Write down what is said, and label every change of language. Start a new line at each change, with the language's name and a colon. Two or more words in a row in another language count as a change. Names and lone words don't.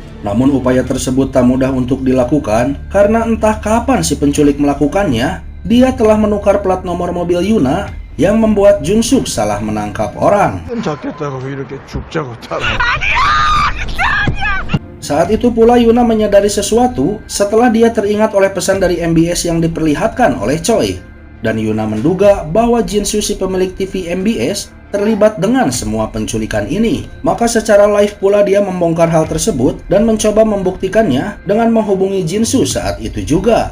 Indonesian: Namun upaya tersebut tak mudah untuk dilakukan karena entah kapan si penculik melakukannya, dia telah menukar plat nomor mobil Yuna yang membuat Jung-suk salah menangkap orang.
Korean: 잡겠다고 이렇게 죽자고 따라.
Indonesian: Saat itu pula Yuna menyadari sesuatu setelah dia teringat oleh pesan dari MBS yang diperlihatkan oleh Choi. Dan Yuna menduga bahwa Jin-soo si pemilik TV MBS terlibat dengan semua penculikan ini. Maka secara live pula dia membongkar hal tersebut dan mencoba membuktikannya dengan menghubungi Jin-soo saat itu juga.